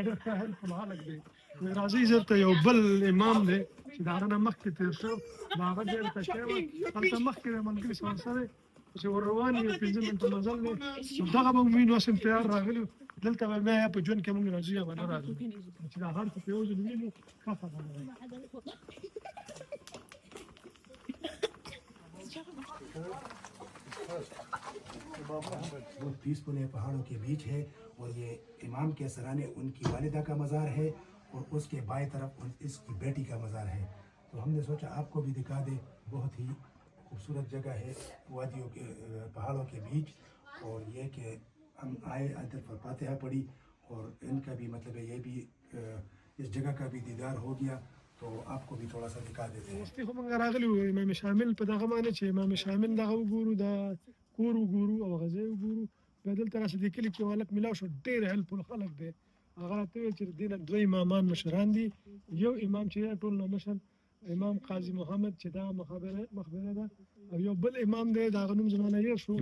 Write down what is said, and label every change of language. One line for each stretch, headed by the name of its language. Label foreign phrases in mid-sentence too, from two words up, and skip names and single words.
Pashto: ډېر ښه هیلفل هلک دی وایي راځئ زه درته یو بل امام دی چې د هغه نه مخکې تېر شو د هغه ډېر تکیه وه هلته مخکې د ملګري سره سره چې ور روان یو 15 منټه مزل دی دغه به موږ اوس هم تیار راغلي دلته به بیا په ژوند کې موږ راځو یا به نه راځو چې دا هر څه په یو ځل وینو ښه خبره ده
Urdu: بہت پیسفل ہے، پہاڑوں کے بیچ ہے. اور یہ امام کے سرہانے ان کی والدہ کا مزار ہے اور اس کے بائیں طرف اس کی بیٹی کا مزار ہے. تو ہم نے سوچا آپ کو بھی دکھا دے۔ بہت ہی خوبصورت جگہ ہے وادیوں کے پہاڑوں کے بیچ. اور یہ کہ ہم آئے ادھر پر فاتحہ پڑھی اور ان کا بھی مطلب ہے یہ بھی اس جگہ کا بھی دیدار ہو گیا. تو آپ کو بھی تھوڑا سا دکھا دیتے ہیں.
Pashto: وختي خو موږ راغلي وو امام شامل په دغه باندې چې امام شامل دغه وګورو دا کور وګورو او غزه وګورو په دلته راسه د کلی کې ولک ملاو شو ډېر هیلپفul خلک دی هغه راته ویل چې دینه دوه امامان مشران دي یو امام چې ټول نه مشر امام قاضي محمد چې دا مخبره ده او یو بل امام دی دا غنوم زمانه یې شو